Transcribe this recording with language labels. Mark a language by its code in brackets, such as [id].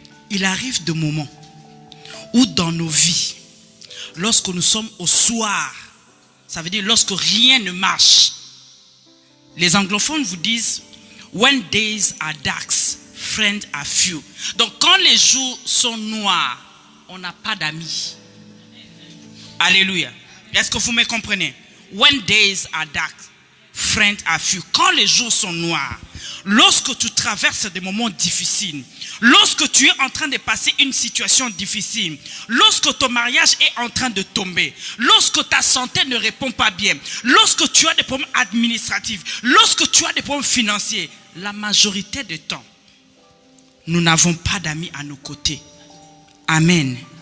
[fr] Il arrive des moments où dans nos vies, lorsque nous sommes au soir, ça veut dire lorsque rien ne marche, les anglophones vous disent, [en] when days are dark, friends are few. [fr] Donc quand les jours sont noirs, on n'a pas d'amis. Alléluia. Est-ce que vous me comprenez? [en] When days are dark, friends are few. [fr] Quand les jours sont noirs, lorsque tu traverses des moments difficiles, lorsque tu es en train de passer une situation difficile, lorsque ton mariage est en train de tomber, lorsque ta santé ne répond pas bien, lorsque tu as des problèmes administratifs, lorsque tu as des problèmes financiers, la majorité du temps, nous n'avons pas d'amis à nos côtés. Amen.